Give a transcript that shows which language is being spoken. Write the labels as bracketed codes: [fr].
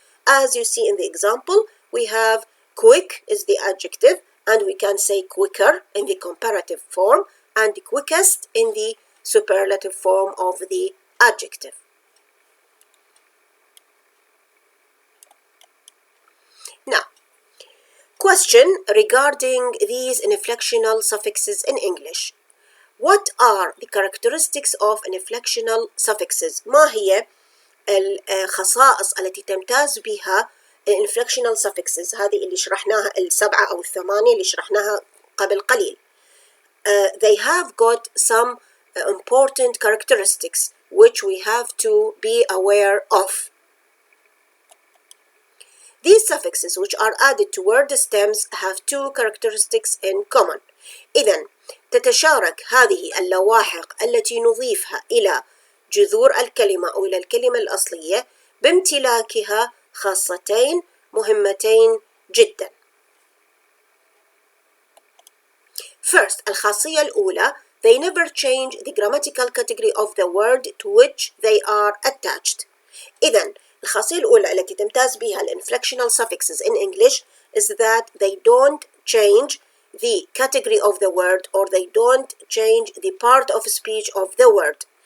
[en] As you see in the example, we have quick is the adjective, and we can say quicker in the comparative form, and quickest in the superlative form of the adjective. Now, question regarding these inflectional suffixes in English. What are the characteristics of inflectional suffixes? [ar] ما هي الخصائص التي تمتاز بها inflectional suffixes؟ هذه اللي شرحناها السبعة أو الثمانية اللي شرحناها قبل قليل. [en] They have got some important characteristics which we have to be aware of. These suffixes which are added to word stems have two characteristics in common. [ar] إذن تتشارك هذه اللواحق التي نضيفها إلى جذور الكلمة أو إلى الكلمة الأصلية بامتلاكها خاصتين مهمتين جدا. [en] First, [ar] الخاصية الأولى, [en] they never change the grammatical category of the word to which they are attached. [ar] إذن الخاصية الأولى التي تمتاز بها [en] inflectional suffixes in English is that they don't change the category of the word, or they don't change the part of speech of the word.